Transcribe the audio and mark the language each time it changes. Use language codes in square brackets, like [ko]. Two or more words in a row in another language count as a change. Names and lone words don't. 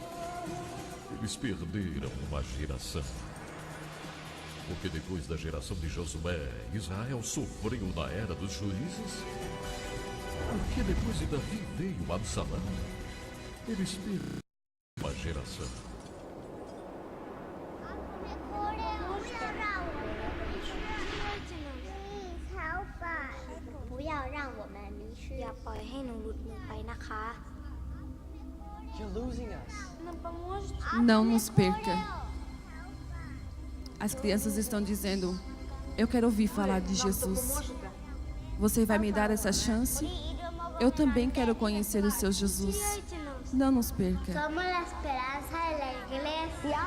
[pt] Eles perderam uma geração. Porque depois da geração de Josué, Israel sofreu na era dos juízes? Porque depois de Davi veio Absalão? Eles perderam uma geração. [zh] 不要让我们迷失， [th] อย่าปล่อยให้หนูหลุดมือไปนะคะ [en] You're losing us. [pt] Não nos perca. As crianças estão dizendo: eu quero ouvir falar de Jesus. Você vai me dar essa chance? Eu também quero conhecer o seu Jesus. Não nos perca. Somos a esperança da igreja.